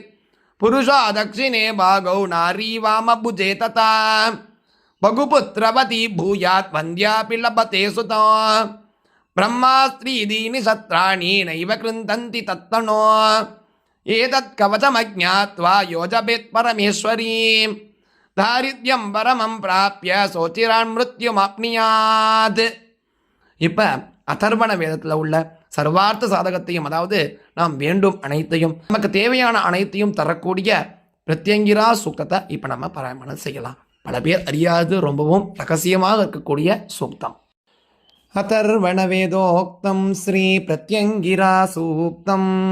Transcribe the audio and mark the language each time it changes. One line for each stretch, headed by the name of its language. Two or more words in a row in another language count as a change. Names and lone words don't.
Sanskrit: पुरुषो दक्षिणे भागौ नारी वामभुजे तथा बहुपुत्रवती भूयात् वन्द्यापि लभते सुतो। ब्रह्मास्त्रीदीनि शस्त्राणि नैव कृन्तन्ति तत्तनो। एतत् कवचमज्ञात्वा योजपेत् परमेश्वरीं दारिद्र्यं परमं प्राप्य सोचिरान् मृत्युमाप्नुयात्.
Tamil: இப்போ அதர்வண வேதத்தில் உள்ள சர்வார்த்த சாதகத்தையும், அதாவது நாம் வேண்டும் அனைத்தையும், நமக்கு தேவையான அனைத்தையும் தரக்கூடிய பிரத்யங்கிரா சூக்தத்தை இப்போ நம்ம பாராயணம் செய்யலாம். பல பேர் அறியாது ரொம்பவும் ரகசியமாக இருக்கக்கூடிய சூக்தம். அதர்வண வேதோக்தம் ஸ்ரீ பிரத்யங்கிரா சூக்தம்.